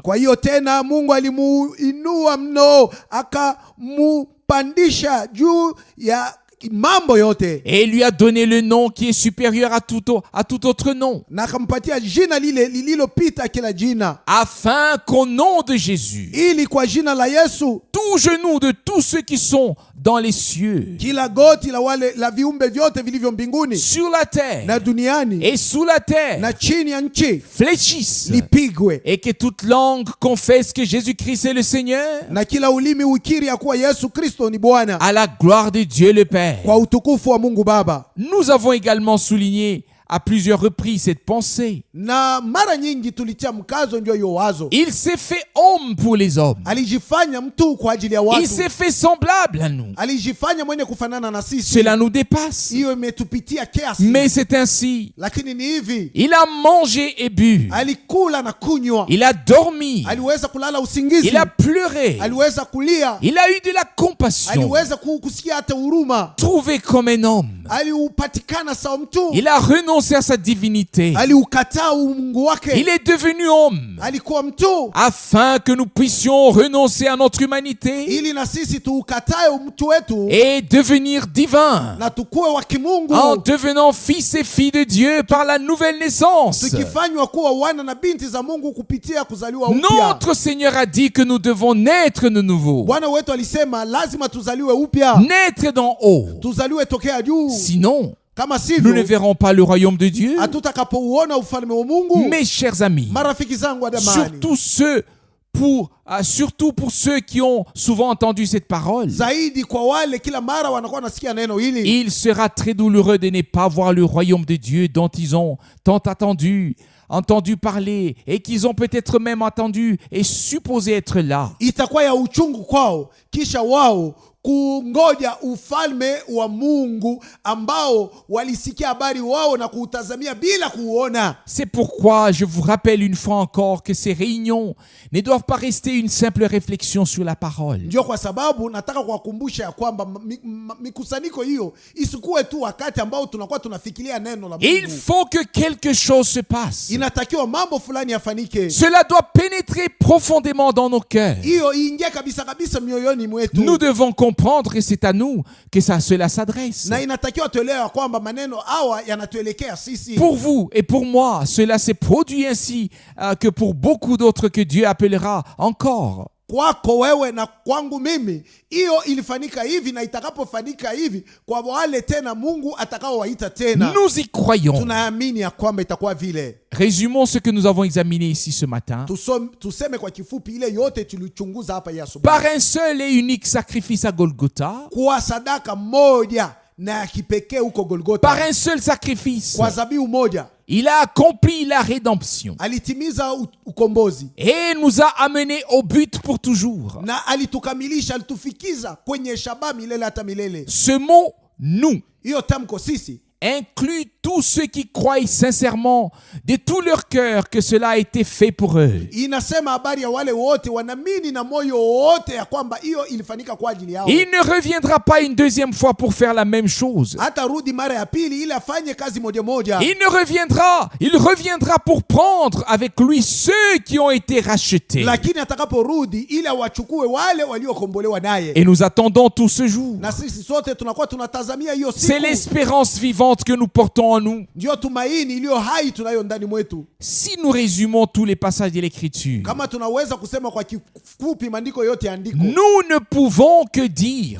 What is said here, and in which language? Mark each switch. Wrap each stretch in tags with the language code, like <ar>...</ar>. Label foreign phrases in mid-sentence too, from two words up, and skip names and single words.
<sw>Kwa hiyo tena Mungu alimuinua mno, akamupandisha juu ya mambo yote.</sw> <fr>Et il lui a donné le nom qui est supérieur à tout autre nom.</fr> <sw>Na akampatia jina lile lililopita kila jina.</sw> <fr>Afin qu'au nom de Jésus,</fr> <sw>ili kwa jina la Yesu,</sw> <fr>tout genou de tous ceux qui sont dans les cieux,</fr> <sw>kila goti la viumbe vyote vilivyo mbinguni,</sw> <fr>sur la terre</fr> <sw>na duniani,</sw> <fr>et sous la terre,</fr> <sw>na chini ya nchi,</sw> <fr>fléchissent,</fr> <sw>lipigwe.</sw> <fr>et que toute langue confesse que Jésus-Christ est le Seigneur,</fr> <sw>Na kila ulimi ukiri ya kuwa Yesu Kristo ni Bwana,</sw> <fr>à la gloire de Dieu le Père.</fr> <sw>kwa utukufu wa Mungu Baba.</sw> <fr>Nous avons également souligné à plusieurs reprises cette pensée.</fr> <sw>Na mara nyingi tulitia mkazo ndio hiyo wazo.</sw> <fr>Il s'est fait homme pour les hommes.</fr> <sw>Alijifanya mtu kwa ajili ya watu.</sw> <fr>Il s'est fait semblable à nous.</fr> <sw>Alijifanya mwenye kufanana na sisi.</sw> <fr>Cela nous dépasse.</fr> <sw>Hiyo imetupitia kiasi.</sw> <fr>Mais c'est ainsi.</fr> <sw>Lakini ni hivi.</sw> <fr>Il a mangé et bu.</fr> <sw>Alikula na kunywa.</sw> <fr>Il a dormi.</fr> <sw>Aliweza kulala usingizi.</sw> <fr>Il a pleuré.</fr> <sw>Aliweza kulia.</sw> <fr>Il a eu de la compassion.</fr> <sw>Aliweza kusikia hata huruma.</sw> <fr>Trouvé comme un homme.</fr> <sw>Aliupatikana sawa mtu.</sw> <fr>Il a renoncé à sa divinité.</fr> <sw>Aliukataa umungu wake.</sw> <fr>Il est devenu homme.</fr> <sw>Alikuwa mtu.</sw> <fr>Afin que nous puissions renoncer à notre humanité.</fr> <sw>Ili na sisi tuukatae mtu wetu.</sw> <fr>Et devenir divin.</fr> <sw>Na tukue wa kimungu.</sw> <fr>En devenant fils et filles de Dieu par la nouvelle naissance.</fr> <sw>Tukifanywa kuwa wana na binti za Mungu kupitia kuzaliwa upya.</sw> <fr>Notre Seigneur a dit que nous devons naître de nouveau.</fr> <sw>Bwana wetu alisema lazima tuzaliwe upya.</sw> <fr>Naître d'en haut.</fr> <sw>Tuzaliwe tokea juu.</sw> <fr>Sinon,</fr> <sw>kama sivyo,</sw> <fr>nous ne verrons pas le royaume de Dieu.</fr> <sw>Hatutakapouona ufalme wa Mungu.</sw> <fr>Mes chers amis,</fr> <sw>marafiki zangu wa damani,</sw> <fr>surtout pour ceux qui ont souvent entendu cette parole,</fr> <sw>zaidi kwa wale kila mara wanakuwa nasikia neno hili,</sw> <fr>il sera très douloureux de ne pas voir le royaume de Dieu dont ils ont tant entendu parler et qu'ils ont peut-être même entendu et supposé être là.</fr> <sw>Itakuwa ya uchungu kwao kisha wao kungoja ufalme wa Mungu ambao walisikia habari wao na kuutazamia bila kuuona.</sw> <fr>C'est pourquoi je vous rappelle une fois encore que ces réunions ne doivent pas rester une simple réflexion sur la parole.</fr> <sw>Ndio kwa sababu nataka kuwakumbusha ya kwamba mikusanyiko hiyo isikuwe tu wakati ambao tunakuwa tunafikiria neno la Mungu.</sw> <fr>Il faut que quelque chose se passe.</fr> <sw>Inatakiwa mambo fulani yafanike.</sw> <fr>Cela doit pénétrer profondément dans nos cœurs.</fr> <sw>Hiyo iingie kabisa kabisa mioyoni mwetu.</sw> <fr>Nous devons comprendre que c'est à nous que cela s'adresse.</fr> <sw>Na inatakiwa tuelewe kwamba maneno hawa yanatuelekea sisi.</sw> <fr>Pour vous et pour moi, cela s'est produit ainsi que pour beaucoup d'autres que Dieu appellera encore.</fr> <sw>Kwako wewe na kwangu mimi, hiyo ilifanyika hivi na itakapofanyika hivi kwa wale tena Mungu atakaowaita tena.</sw> <fr>Nous y croyons.</fr> <sw>Tunaamini ya kwamba itakuwa vile.</sw> <fr>Résumons ce que nous avons examiné ici ce matin.</fr> <sw>Tuseme kwa kifupi ile yote tulichunguza hapa ya asubuhi.</sw> <fr>Par un seul et unique sacrifice à Golgotha.</fr> <sw>Kwa sadaka moja na ya kipekee huko Golgotha.</sw> <fr>Par un seul sacrifice.</fr> <sw>Kwa dhabihu moja.</sw> <fr>Il a accompli la rédemption.</fr> <sw>Alitimiza ukombozi.</sw> <fr>Et nous a amenés au but pour toujours.</fr> <sw>Na alitukamilisha, alitufikiza kwenye shabaha milele hata milele.</sw> <fr>Ce mot nous,</fr> <sw>hiyo tamko sisi,</sw> <fr>inclut tous ceux qui croient sincèrement de tout leur cœur que cela a été fait pour eux.</fr> <sw>Inasema habari ya wale wote wanaamini na moyo wote ya kwamba hiyo ilifanyika kwa ajili yao.</sw> <fr>Il ne reviendra pas une deuxième fois pour faire la même chose.</fr> <sw>Hata rudi mara ya pili ili afanye kazi moja moja.</sw> <fr>Il reviendra pour prendre avec lui ceux qui ont été rachetés.</fr> <sw>Lakini atakaporudi ili awachukue wale waliokombolewa naye.</sw> <fr>Et nous attendons tout ce jour.</fr> <sw>Na sisi sote tunakuwa tunatazamia hiyo siku.</sw> <fr>C'est l'espérance vivante que nous portons en nous.</fr> <sw>ndio tumaini iliyo hai tunayo ndani mwetu.</sw> <fr>Si nous résumons tous les passages de l'Écriture,</fr> <sw>Kama tunaweza kusema kwa kifupi maandiko yote ya andiko,</sw> <fr>nous ne pouvons que dire,</fr>